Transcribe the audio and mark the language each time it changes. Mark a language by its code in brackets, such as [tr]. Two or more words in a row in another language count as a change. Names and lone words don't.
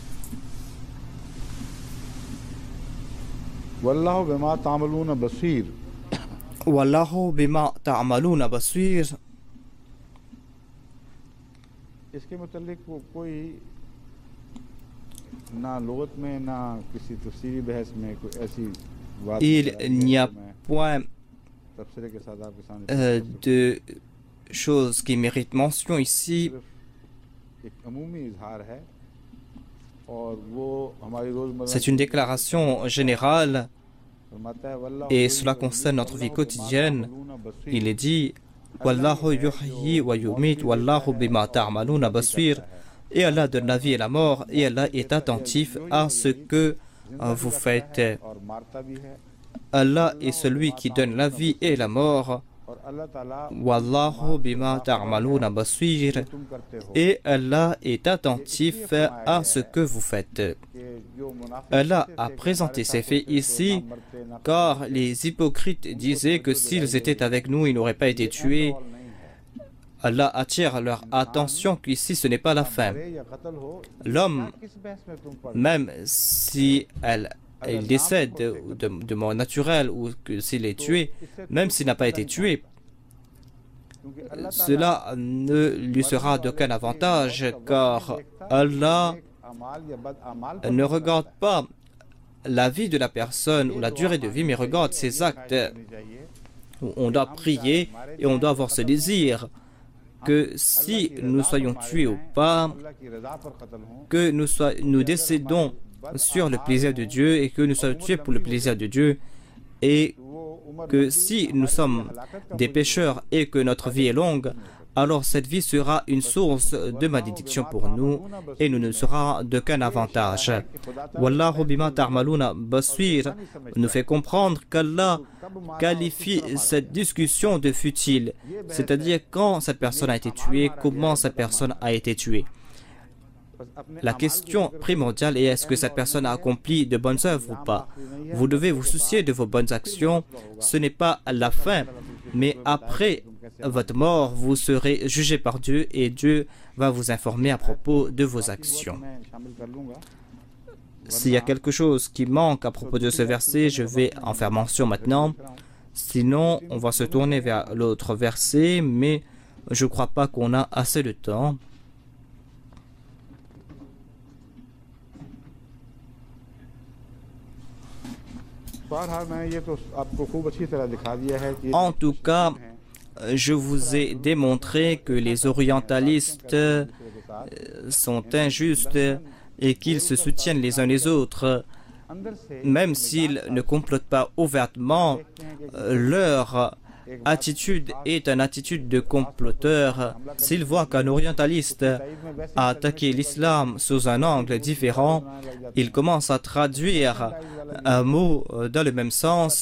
[ar] والله بما تعملون بصير. والله بما تعملون بصير. [ur] اس کے متعلق کوئی نہ لغت میں نہ کسی تفسیری بحث میں کوئی ایسی بات [fr] Il n'y a point [ur] تفسیر کے ساتھ آپ کے سامنے [fr] de choses qui méritent mention ici. [ur] ایک عمومی اظہار ہے اور وہ ہماری روزمرہ [fr] C'est une déclaration générale [ur] فرماتا ہے واللہ [fr] et cela concerne notre vie quotidienne. Il est dit [ar] والله يحيي ويميت والله بما تعملون بصير. [fr] Et Allah donne la vie et la mort et Allah est attentif à ce que vous faites. [ur] اور مارتا بھی ہے [fr] Allah est celui qui donne la vie et la mort. [ur] اور اللہ تعالیٰ [ar] والله بما تعملون بصير. [ur] تم کرتے ہو [fr] Et Allah est attentif à ce que vous faites. [ur] کہ جو منافق [fr] Allah a présenté ces faits ici car les hypocrites disaient que s'ils étaient avec nous, ils n'auraient pas été tués. Allah attire leur attention qu'ici ce n'est pas la fin. [ur] یا قتل ہو [fr] L'homme, [ur] کس بحث میں تم پڑ [fr] même si il décède de mort naturelle ou que s'il est tué, même s'il n'a pas été tué, [ur] کیونکہ اللہ [fr] cela ne lui sera d'aucun avantage car Allah [ur] اعمال یا بد اعمال [fr] ne regarde pas la vie de la personne ou la durée de vie, mais regarde ses actes. [ur] چاہیے [fr] On doit prier et on doit avoir ce désir que si nous soyons tués ou pas, [ur] اللہ کی رضا پر قتل ہو [fr] que nous décédons sur le plaisir de Dieu et que nous soyons tués pour le plaisir de Dieu, et que si nous sommes des pécheurs et que notre vie est longue, alors cette vie sera une source de malédiction pour nous et nous ne sera d'aucun avantage. [ar] والله بما تعملون بصير [fr] nous fait comprendre qu'Allah qualifie cette discussion de futile, c'est-à-dire quand cette personne a été tuée, comment cette personne a été tuée. La question primordiale est est-ce que cette personne a accompli de bonnes œuvres ou pas. Vous devez vous soucier de vos bonnes actions. Ce n'est pas la fin, mais après votre mort, vous serez jugé par Dieu et Dieu va vous informer à propos de vos actions. [ur] میں شامل کر لوں گا [fr] S'il y a quelque chose qui manque à propos de ce verset, je vais en faire mention maintenant. Sinon, on va se tourner vers l'autre verset, mais je ne crois pas qu'on a assez de temps. [ur] بہرحال میں یہ تو آپ کو خوب اچھی طرح دکھا دیا ہے کہ [fr] En tout cas, je vous ai démontré que les orientalistes sont injustes et qu'ils se soutiennent les uns les autres. [ur] اندر سے [fr] Même s'ils ne complotent pas ouvertement, leur attitude est une attitude de comploteur. S'ils voient qu'un orientaliste a attaqué l'islam sous un angle différent, ils commencent à traduire un mot dans le même sens.